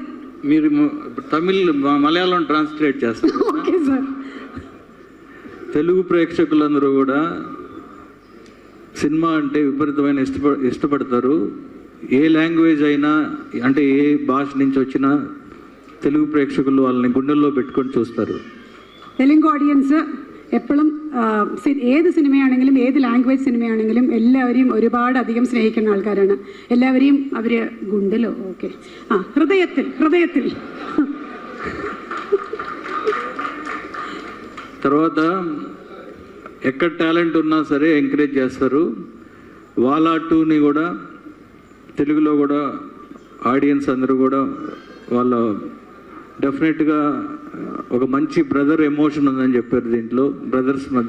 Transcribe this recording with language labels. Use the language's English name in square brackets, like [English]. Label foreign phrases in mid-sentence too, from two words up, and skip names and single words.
[Telugu] మీరు తమిళ్ మలయాళం ట్రాన్స్లేట్ చేస్తారు. ఓకే సార్. తెలుగు ప్రేక్షకులందరూ కూడా సినిమా అంటే విపరీతమైన ఇష్టపడతారు. ఏ లాంగ్వేజ్ అయినా, అంటే ఏ భాష నుంచి వచ్చినా తెలుగు ప్రేక్షకులు వాళ్ళని గుండెల్లో പെട്ടുకొని చూస్తారు. [Malayalam] തെലുങ്ക് ഓഡിയൻസ് എപ്പോഴും ഏത് സിനിമയാണെങ്കിലും ഏത് ലാംഗ്വേജ് സിനിമയാണെങ്കിലും എല്ലാവരെയും ഒരുപാടധികം സ്നേഹിക്കുന്ന ആൾക്കാരാണ്. എല്ലാവരെയും അവർ ഗുണ്ടിലോ ഓക്കെ ഹൃദയത്തിൽ [Telugu] తర్వాత ఎక్కడ టాలెంట్ ఉన్నా సరే ఎంకరేజ్ చేస్తారు. వాలా 2ని కూడా తెలుగులో కూడా ఆడియన్స్ అందరూ కూడా వాళ్ళ డెఫినెట్గా ఒక మంచి బ్రదర్ ఎమోషన్ ఉందని చెప్పారు దీంట్లో, బ్రదర్స్ మధ్య.